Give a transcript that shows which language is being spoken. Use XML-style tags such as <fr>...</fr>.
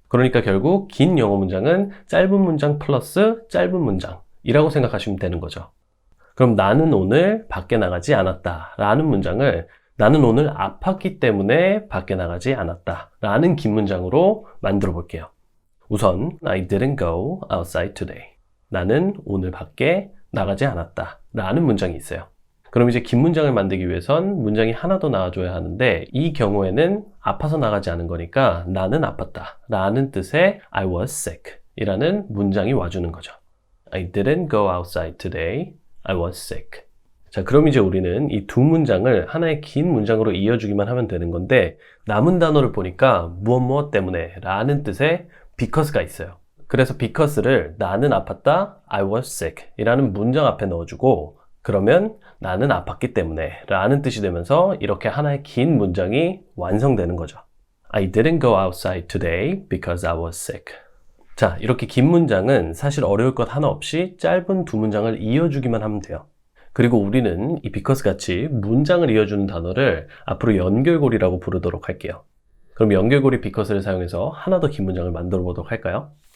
<ko>그러니까 결국 긴 영어 문장은 짧은 문장 플러스 짧은 문장이라고 생각하시면 되는 거죠. 그럼 나는 오늘 밖에 나가지 않았다 라는 문장을 나는 오늘 아팠기 때문에 밖에 나가지 않았다 라는 긴 문장으로 만들어 볼게요.</ko> <en>우선 I didn't go outside today.</en> <ko>나는 오늘 밖에 나가지 않았다 라는 문장이 있어요. 그럼 이제 긴 문장을 만들기 위해선 문장이 하나 더 나와줘야 하는데, 이 경우에는 아파서 나가지 않은 거니까 나는 아팠다 라는 뜻의</ko> <en>I was sick</en> <ko>이라는 문장이 와주는 거죠.</ko> <en>I didn't go outside today. I was sick.</en> <ko>자, 그럼 이제 우리는 이 두 문장을 하나의 긴 문장으로 이어주기만 하면 되는 건데, 남은 단어를 보니까 무엇 때문에 라는 뜻의 because가 있어요. 그래서 because를 나는 아팠다,</ko> <en>I was sick</en> <ko>이라는 문장 앞에 넣어주고, 그러면 나는 아팠기 때문에 라는 뜻이 되면서 이렇게 하나의 긴 문장이 완성되는 거죠.</ko> <en>I didn't go outside today because I was sick.</en> <ko>자, 이렇게 긴 문장은 사실 어려울 것 하나 없이 짧은 두 문장을 이어주기만 하면 돼요. 그리고 우리는 이 because 같이 문장을 이어주는 단어를 앞으로 연결고리라고 부르도록 할게요. 그럼 연결고리 because를 사용해서 하나 더 긴 문장을 만들어 보도록 할까요?</ko>